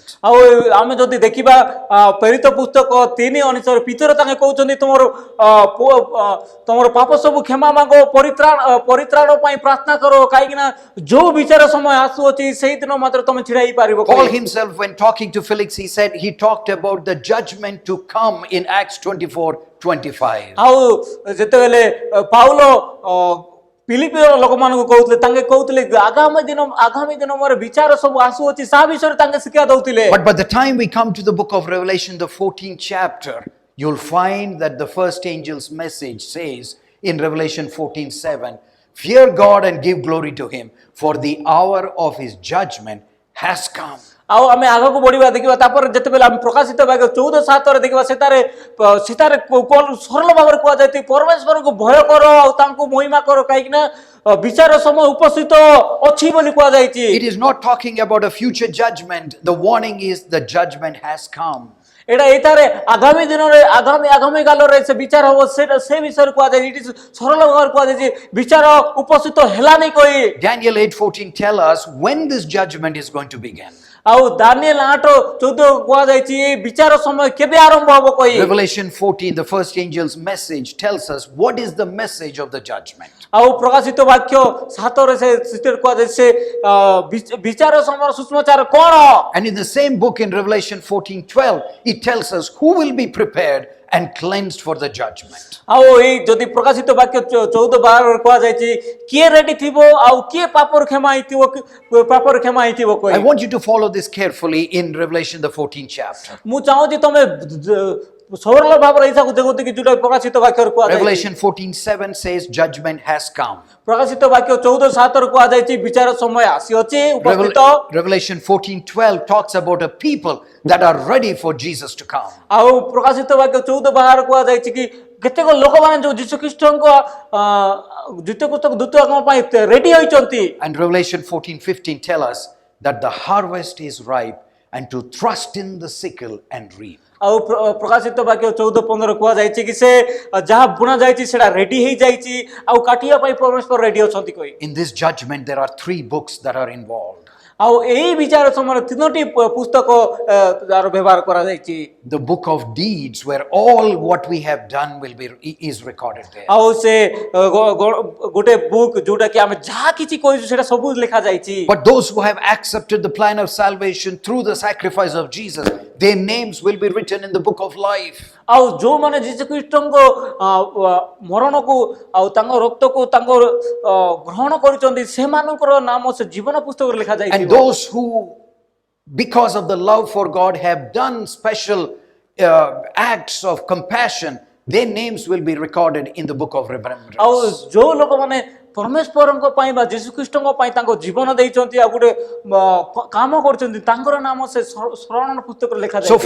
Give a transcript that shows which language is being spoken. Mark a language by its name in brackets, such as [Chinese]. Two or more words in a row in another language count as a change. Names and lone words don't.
[Odia] ଆଉ ଆମେ ଯଦି ଦେଖିବା ପ୍ରେରିତ ପୁସ୍ତକ 3:19 ପିତର ତାଙ୍କେ କହୁଛନ୍ତି ତମର ପାପ ସବୁ କ୍ଷମା ମାଗ ପରିତ୍ରାଣ ପାଇଁ ପ୍ରାର୍ଥନା କର କାହିଁକି ନା ଯୋଉ ବିଚାର ସମୟ ଆସୁଅଛି ସେଇ ଦିନ ମାତ୍ର ତମେ ଛିଡା ହେଇ ପାରିବ [English] Paul himself, when talking to Felix, he talked about the judgment to come in Acts 24:25. [Odia] ଆଉ ଯେତେବେଳେ ପାଉଲ ପିଲିପିର ଲୋକମାନଙ୍କୁ କହୁଥିଲେ ତାଙ୍କେ କହୁଥିଲେ ଆଗାମୀ ଦିନ ମୋର ବିଚାର ସବୁ ଆସୁଅଛି ତା ବିଷୟରେ ତାଙ୍କେ ଶିକ୍ଷା ଦଉଥିଲେ [English] But by the time we come to the book of Revelation, the 14th chapter, you'll find that the first angel's message says in Revelation 14:7, fear God and give glory to him, for the hour of his judgment has come. [Odia] ଆଉ ଆମେ ଆଗକୁ ବଢିବା ଦେଖିବା ତାପରେ ଯେତେବେଳେ ଆମେ ପ୍ରକାଶିତ ବାକ୍ୟ 14:7 ଦେଖିବା ସେଠାରେ ସରଳ ଭାବରେ କୁହାଯାଇଛି ପରମେଶ୍ୱରଙ୍କୁ ଭୟ କର ଆଉ ତାଙ୍କୁ ମହିମା କର କାହିଁକି ନା ବିଚାର ସମୟ ଉପସ୍ଥିତ ଅଛି ବୋଲି କୁହାଯାଇଛି [English] It is not talking about a future judgment. The warning is the judgment has come. [Odia] ଏଇଟା ଏଇଠାରେ ଆଗାମୀ ଦିନରେ ଆଗାମୀ କାଳରେ ସେ ବିଚାର ହବ ସେ ବିଷୟରେ କୁହାଯାଇଛି ଏଠି ସରଳ ଭାବରେ କୁହାଯାଇଛି ବିଚାର ଉପସ୍ଥିତ ହେଲାନି କହି [English] Daniel 8:14 tell us when this judgment is going to begin. [Odia] ଆଉ ଦାନିଏଲ 8:14 କୁହାଯାଇଛି ଏ ବିଚାର ସମୟ କେବେ ଆରମ୍ଭ ହବ କହି [English] Revelation 14, the first angel's message tells us what is the message of the judgment. [Odia] ଆଉ ପ୍ରକାଶିତ ବାକ୍ୟ 7ରେ ସେ କୁହାଯାଇଛି ସେ ବିଚାର ସମୟର ସୁସମାଚାର କଣ [English] And in the same book in Revelation 14:12, it tells us who will be prepared and cleansed for the judgment. [Odia] ଆଉ ଏଇ ଯଦି ପ୍ରକାଶିତ ବାକ୍ୟ 14:12 କୁହାଯାଇଛି କିଏ ରେଡି ଥିବ ଆଉ କିଏ ପାପର କ୍ଷମା ହେଇଥିବ କହି [English] I want you to follow this carefully in Revelation the 14th chapter. [Odia] ମୁଁ ଚାହୁଁଛି ତମେ ସରଳ ଭାବରେ ଏଇଟାକୁ ଦେଖୁଛି କି ଯୋଉଟା ପ୍ରକାଶିତ ବାକ୍ୟରେ କୁହାଯାଇଛି [English] Revelation 14:7 says judgment has come. [Odia] ପ୍ରକାଶିତ ବାକ୍ୟ 14:7 କୁହାଯାଇଛି ବିଚାର ସମୟ ଆସିଅଛି ଉପସ୍ଥିତ [English] Revelation 14:12 talks about a people that are ready for Jesus to come. [Odia] ଆଉ ପ୍ରକାଶିତ ବାକ୍ୟ 14:12 କୁହାଯାଇଛି କି କେତେକ ଲୋକମାନେ ଯୋଉ ଯୀଶୁଖ୍ରୀଷ୍ଟଙ୍କ ଦ୍ୱିତୀୟ ଆଗମନ ପାଇଁ ରେଡି ହୋଇଛନ୍ତି [English] And Revelation 14:15 tell us that the harvest is ripe and to thrust in the sickle and reap. [Odia] ଆଉ ପ୍ରକାଶିତ ବାକ୍ୟ 14:15 କୁହାଯାଇଛି କି ସେ ଯାହା ବୁଣା ଯାଇଛି ସେଟା ରେଡି ହେଇଯାଇଛି ଆଉ କାଟିବା ପାଇଁ ପରମେଶ୍ୱର ରେଡି ଅଛନ୍ତି କହି [English] In this judgment there are 3 books that are involved. [Odia] ଆଉ ଏଇ ବିଚାର ସମୟରେ 3ଟି ପୁସ୍ତକ ଯାର ବ୍ୟବହାର କରାଯାଇଛି [English] The book of deeds, where all what we have done is recorded there. [Odia] ଆଉ ସେ ଗୋଟେ ବୁକ୍ ଯୋଉଟା କି ଆମେ ଯାହା କିଛି କହିଛୁ ସେଟା ସବୁ ଲେଖା ଯାଇଛି [English] But those who have accepted the plan of salvation through the sacrifice of Jesus, their names will be written in the book of life. [Odia] ଆଉ ଯୋଉମାନେ ଯୀଶୁଖ୍ରୀଷ୍ଟଙ୍କ ମରଣକୁ ଆଉ ତାଙ୍କ ରକ୍ତକୁ ତାଙ୍କ ଗ୍ରହଣ କରିଛନ୍ତି ସେମାନଙ୍କର ନାମ ସେ ଜୀବନ ପୁସ୍ତକରେ ଲେଖା ଯାଇଛି [English] And those who, because of the love for God, have done special acts of compassion, their names will be recorded in the book of remembrance. [Odia] ଆଉ ଯୋଉ ଲୋକମାନେ ପରମେଶ୍ୱରଙ୍କ ପାଇଁ ବା ଯୀଶୁଖ୍ରୀଷ୍ଟଙ୍କ ପାଇଁ ତାଙ୍କ ଜୀବନ ଦେଇଛନ୍ତି ଆଉ ଗୋଟେ କାମ କରୁଛନ୍ତି ତାଙ୍କର ନାମ ସେ ସ୍ମରଣ ପୁସ୍ତକରେ ଲେଖା ଯାଇଛି